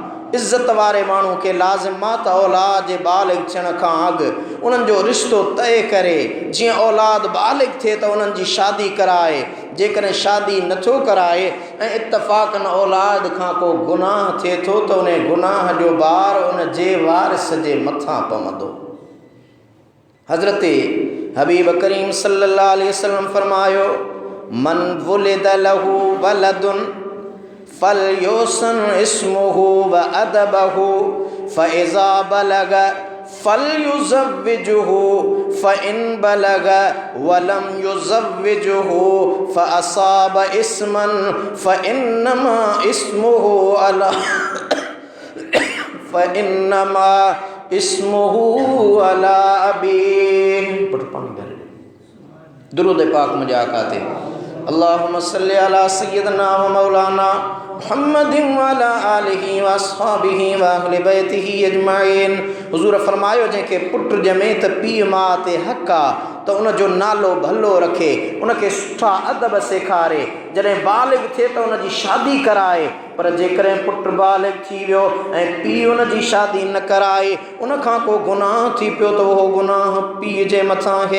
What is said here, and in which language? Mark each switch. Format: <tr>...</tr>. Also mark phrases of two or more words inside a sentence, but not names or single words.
<sd>इज़त वारे माण्हू खे लाज़िम आहे त औलाद जे बालिग़ थियण खां अॻु उन्हनि जो रिश्तो तय करे, जीअं औलाद बालिग़ थिए त उन्हनि जी शादी कराए। जेकॾहिं शादी नथो कराए ऐं इत्तफ़ाक़न औलाद खां को गुनाह थिए थो त उन गुनाह जो भार उन जे वारिस जे मथां पवंदो। हज़रत हबीब करीम</sd> <ar>صلى الله عليه وسلم</ar> <sd>फरमायो,</sd> <ar>من ولد له ولد فليحسن اسمه وأدبه فإذا بلغ فليزوجه فإن بلغ ولم يزوجه فأصاب إثما فإنما إثمه على فإنما إثمه على أبي.</ar> <sd>दुरूद पाक मुझे आका थे।</sd> <ar>اللهم صل على سيدنا ومولانا محمد وعلى آله وأصحابه وأهل بيته أجمعين.</ar> <sd>हुज़ूर फरमायो, जंहिंखे पुट ॼमे त पीउ माउ ते हक़ आहे त उन जो नालो भलो रखे, उनखे सुठा अदब सेखारे, जॾहिं बालिग़ थिए त उन जी शादी कराए। पर जेकॾहिं पुट बालिग़ थी वियो ऐं पीउ उन जी शादी न कराए, उन खां को गुनाह थी पियो त उहो गुनाह पीउ जे मथां आहे।</sd>